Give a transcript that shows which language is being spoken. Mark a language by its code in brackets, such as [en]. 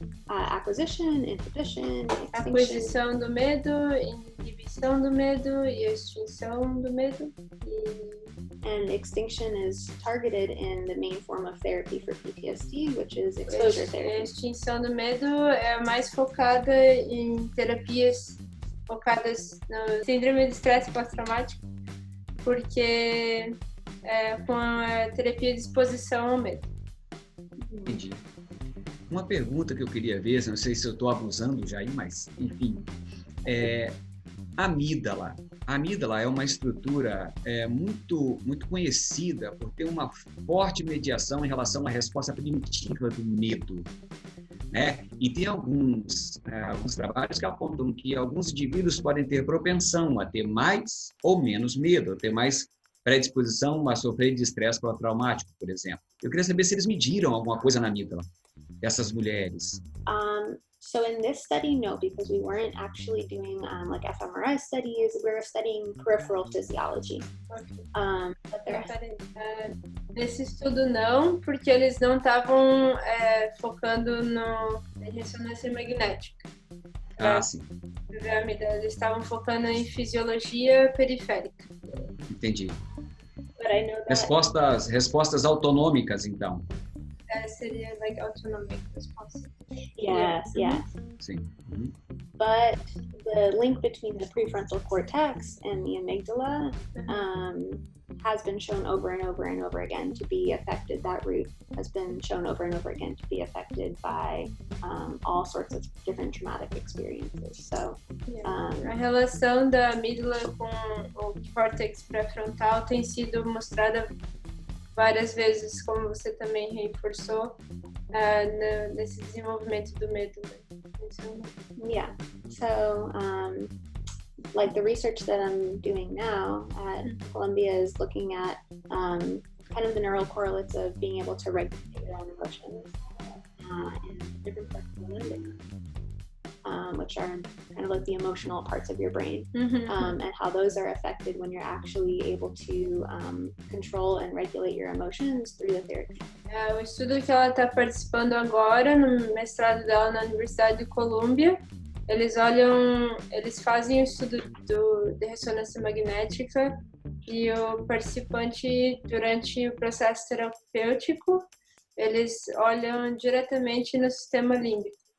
[en] Acquisition, inhibition, extinction. [pt] aquisição do medo, inibição do medo e extinção do medo. [en] And extinction is targeted in the main form of therapy for PTSD, which is exposure [pt] A [en] therapy. [pt] extinção do medo é mais focada em terapias focadas no síndrome de estresse pós-traumático, porque com a terapia de exposição ao medo. Entendi. Uma pergunta que eu queria ver, não sei se eu estou abusando já aí, mas, enfim, a amígdala. A amígdala é uma estrutura muito conhecida por ter uma forte mediação em relação à resposta primitiva do medo, né? E tem alguns trabalhos que apontam que alguns indivíduos podem ter propensão a ter mais ou menos medo, a ter mais predisposição a sofrer de estresse pós-traumático, por exemplo. Eu queria saber se eles mediram alguma coisa na amígdala dessas mulheres. [en] So in this study, no, because we weren't actually doing like fMRI studies. We were studying peripheral physiology. But there [pt] Nesse estudo não, porque eles não estavam focando em ressonância magnética. Sim. Eles estavam focando em fisiologia periférica. Entendi. [en] But I know that [pt] Respostas autonômicas, então. Seria [en] like autonomic response. yes. [pt] Sim. Uhum. [en] But the link between the prefrontal cortex and the amygdala has been shown over and over and over again to be affected. That root has been shown over and over again to be affected by all sorts of different traumatic experiences. So, [pt] A relação da amígdala com o córtex pré-frontal tem sido mostrada várias vezes, como você também reforçou, nesse desenvolvimento do medo. [en] yeah. So, like the research that I'm doing now at Columbia is looking at kind of the neural correlates of being able to regulate your own emotions in different parts of the limbic, which are kind of like the emotional parts of your brain, and how those are affected when you're actually able to control and regulate your emotions through the therapy. [pt] O estudo que ela está participando agora, no mestrado dela na Universidade de Colômbia, eles fazem o estudo de ressonância magnética e o participante, durante o processo terapêutico, eles olham diretamente no sistema límbico.